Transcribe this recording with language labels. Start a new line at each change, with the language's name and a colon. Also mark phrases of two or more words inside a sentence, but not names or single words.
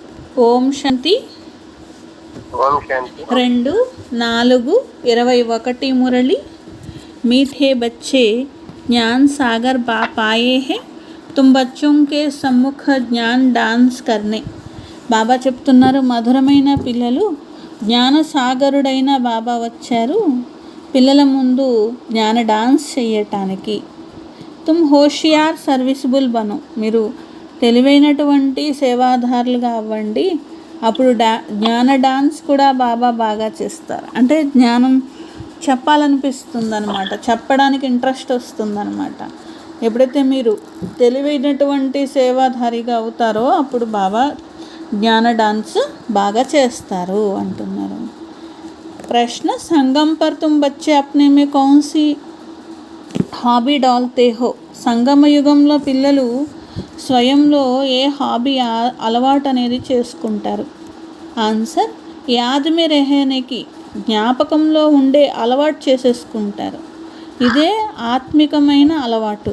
Telugu: ఓం శాంతి.
Hindi: ओम शांति। 2-4-21 मुरली। मीठे बच्चे ज्ञान सागर पाए हैं, तुम बच्चों के सम्मुख ज्ञान डांस करने.
Telugu: బాబా చెప్తున్నారు, మధురమైన పిల్లలు, జ్ఞాన సాగరుడైన బాబా వచ్చారు పిల్లల ముందు జ్ఞాన డాన్స్ చేయటానికి.
Hindi: तुम होशियार सर्विसेबल बनो,
Telugu: మీరు తెలివైనటువంటి సేవాదారులుగా అవ్వండి. అప్పుడు జ్ఞాన డాన్స్ కూడా బాబా బాగా చేస్తారు. అంటే జ్ఞానం చెప్పాలనిపిస్తుంది అనమాట, చెప్పడానికి ఇంట్రెస్ట్ వస్తుందన్నమాట. ఎప్పుడైతే మీరు తెలివైనటువంటి సేవాధారిగా అవుతారో అప్పుడు బాబా జ్ఞాన డాన్స్ బాగా చేస్తారు అంటున్నారు.
Hindi: ప్రశ్న, संगम पर तुम बच्चे अपने में कौन सी हॉबी डालते हो.
Telugu: సంగమ యుగంలో పిల్లలు స్వయంలో ఏ హాబీ అలవాటు అనేది చేసుకుంటారు? ఆన్సర్,
Hindi: याद में रहने की,
Telugu: జ్ఞాపకంలో ఉండే అలవాటు చేసేసుకుంటారు. ఇదే ఆత్మికమైన అలవాటు.